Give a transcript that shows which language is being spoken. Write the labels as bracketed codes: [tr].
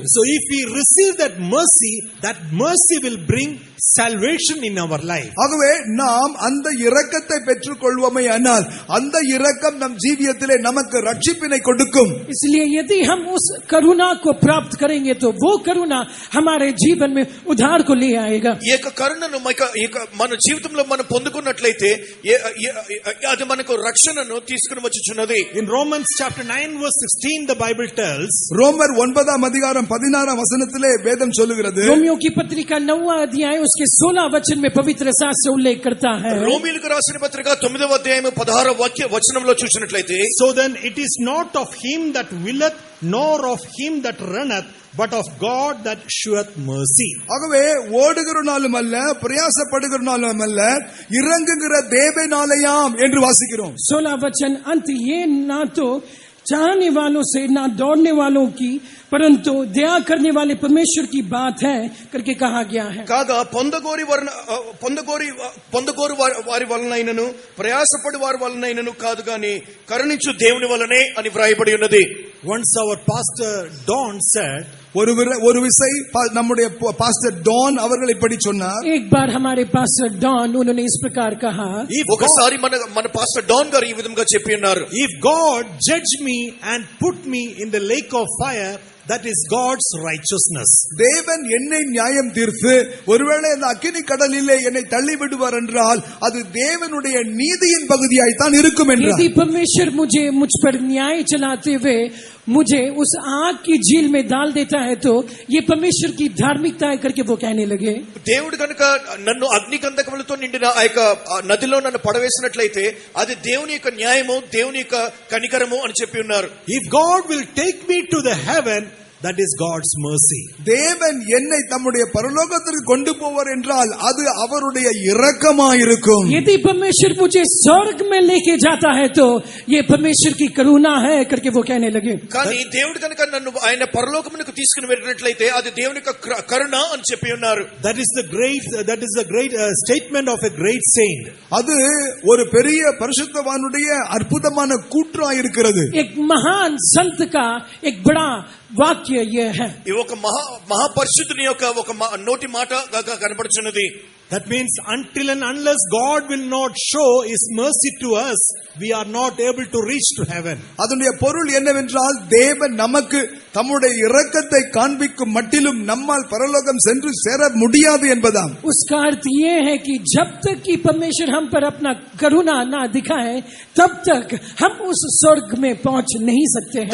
[en] So if we receive that mercy will bring salvation in our life. [ta] ஆகவே நாம் அந்த இரக்கத்தை பெற்றுக் கொள்வோமேயானால் அந்த இரக்கம் நம் ஜீவியத்திலே நமக்கு ரட்சிப்பினை கொடுக்கும். [hi] इसलिए यदि हम उस करुणा को प्राप्त करेंगे तो वो करुणा हमारे जीवन में उद्धार को ले आएगा. [te] ఈ యొక్క కరుణను మన జీవితంలో మనం పొందుకున్నట్లయితే అది మనకు రక్షణను తీసుకుని వచ్చుచున్నది. [en] In Romans chapter 9 verse 16, the Bible tells, [ta] ரோமர் 9 அதிகாரம் 16 வசனத்திலே வேதம் சொல்லுகிறது, [hi] रोमियो की पत्रिका 9वां अध्याय उसके 16 वचन में पवित्र शास्त्र उल्लेख करता है. [te] రోమీయులకు రాసిన పత్రిక 9వ అధ్యాయం 16వ వచనంలో చూసినట్లయితే, [en] "So then it is not of him that willeth, nor of him that runneth, but of God that sheweth mercy." [ta] ஆகவே ஓடுகிறனாலும் அல்ல பிரயாசப்படுகிறனாலும் அல்ல இறங்குகிற தேவனாலயாம் என்று வாசிக்கிறோம். [hi] 16 वचन अंत, ये ना तो चाहने वालों से ना दौड़ने वालों की परंतु दया करने वाले परमेश्वर की बात है करके कहा गया है. [te] కాగా పొందగోరు వారి వలనైనను ప్రయాసపడి వారి వలనైనను కాదు గాని కరుణించు దేవుని వలనే అని వ్రాయబడి ఉన్నది. [en] Once our pastor Don said, [ta] ஒரு விசை நம்முடைய பாஸ்டர் டான் அவர்கள் இப்படி சொன்னார். [hi] एक बार हमारे पास्टर डॉन उन्होंने इस प्रकार कहा, [te] ఒకసారి మన పాస్టర్ డాన్ గారు ఈ విధంగా చెప్పి ఉన్నారు, [en] "If God judge me and put me in the lake of fire, that is God's righteousness." [ta] தேவன் என்னை நியாயம் தீர்த்து ஒருவேளை அந்த அக்கினி கடலிலே என்னை தள்ளி விடுவார் என்றால் அது தேவனுடைய நீதியின் பகுதியாய் தான் இருக்கும் என்றார். [hi] यदि परमेश्वर मुझ पर न्याय चलाते हुए मुझे उस आग की झील में डाल देता है तो ये परमेश्वर की धार्मिकता है करके वो कहने लगे. [te] దేవుడు కనుక నన్ను అగ్ని కందకములతో నిండిన ఆ యొక్క నదిలో నన్ను పడవేసినట్లయితే అది దేవుని యొక్క న్యాయము, దేవుని యొక్క కనికరము అని చెప్పి ఉన్నారు. [en] If God will take me to the heaven, that is God's mercy. [ta] தேவன் என்னை தம்முடைய பரலோகத்திற்கு கொண்டு போவார் என்றால் அது அவருடைய இரக்கமாயிருக்கும். [hi] यदि परमेश्वर मुझे स्वर्ग में लेके जाता है तो ये परमेश्वर की करुणा है करके वो कहने लगे. [te] కానీ దేవుడు కనుక నన్ను ఆయన పరలోకమునకు తీసుకుని వెళ్ళినట్లయితే అది దేవుని యొక్క కరుణ అని చెప్పి ఉన్నారు. [en] That is the great statement of a great saint. [ta] அது ஒரு பெரிய பரிசுத்தவானுடைய அற்புதமான கூற்றாயிருக்கிறது. [hi] एक महान संत का एक बड़ा వాక్య ये है. [te] ఈ ఒక మహాపరిశుద్ధుని యొక్క ఒక నోటి మాటగా కనబడుచున్నది. [en] That means until and unless God will not show his mercy to us, we are not able to reach to heaven. [ta] அதனுடைய பொருள் என்னவென்றால் தேவன் நமக்கு தம்முடைய இரக்கத்தை காண்பிக்கும் மட்டிலும் நம்மால் பரலோகம் சென்று சேர முடியாது என்பதாம். [hi] उसका अर्थ ये है कि जब तक कि परमेश्वर हम पर अपना करुणा ना दिखाए तब तक हम उस स्वर्ग में पहुंच नहीं सकते हैं.